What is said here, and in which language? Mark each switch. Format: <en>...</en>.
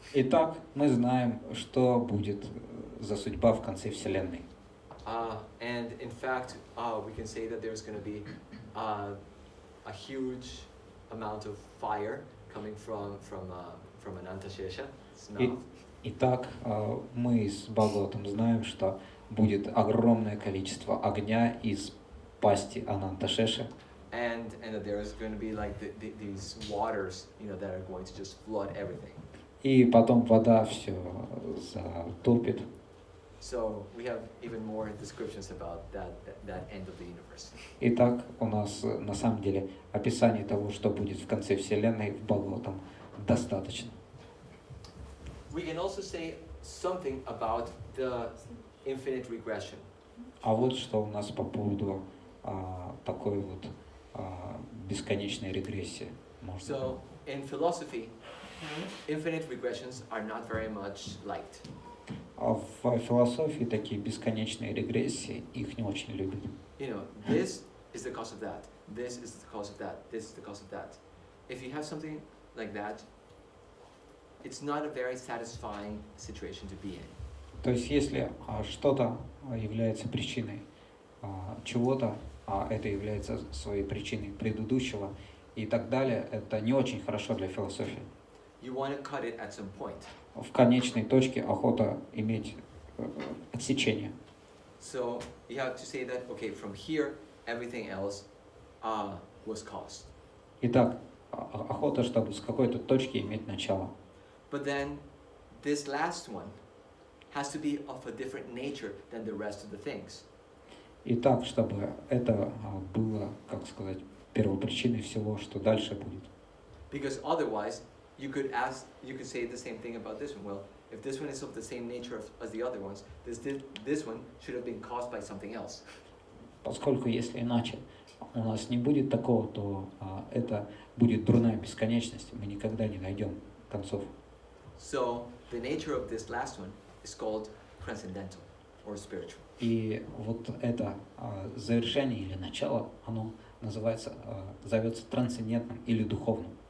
<ru>Итак, мы знаем, что будет за судьба в конце Вселенной.</ru> <en>And in fact, we can say that there's going to be a huge amount of fire coming from Anantashesha.</en> <ru>Итак, мы с Бхагаватам знаем, что будет огромное количество огня из пасти Ананташеши.</ru> <en>And that there is going to be like these waters, that are going to just flood everything.</en> <ru>И потом вода все затопит.</ru> <en>So we have even more descriptions about that end of the universe.</en> <ru>Итак, у нас на самом деле описание того, что будет в конце Вселенной, в Бхагаватам достаточно.</ru> <en>We can also say something about the infinite regression.</en> <ru>А вот что у нас по поводу такой вот бесконечной регрессии.</ru> <en>So in philosophy, infinite regressions are not very much liked.</en> <ru>А в философии такие бесконечные регрессии, их не очень любят.</ru> <en>You know, this is the cause of that. This is the cause of that. This is the cause of that. If you have something like that, it's not a very satisfying situation to be in.</en> <ru>То есть если что-то является причиной чего-то, а это является своей причиной предыдущего и так далее, это не очень хорошо для философии.</ru> <en>You want to cut it at some point.</en> <ru>В конечной точке охота иметь отсечение.</ru> <en>So you have to say that, okay, from here, everything else was caused.</en> <ru>Итак, охота, чтобы с какой-то точки иметь начало.</ru> <en>But then this last one has to be of a different nature than the rest of the things.</en> <ru>И так, чтобы это было, как сказать, первопричиной всего, что дальше будет.</ru> <en>Because otherwise, you could say the same thing about this one. Well, if this one is of the same nature as the other ones, this one should have been caused by something else.</en> <ru>Поскольку если иначе у нас не будет такого, то это будет дурная бесконечность, мы никогда не найдем концов.</ru> <en>So the nature of this last one is called transcendental or spiritual.</en> <ru>И вот это завершение или начало, оно называется, зовется трансцендентным или духовным.</ru>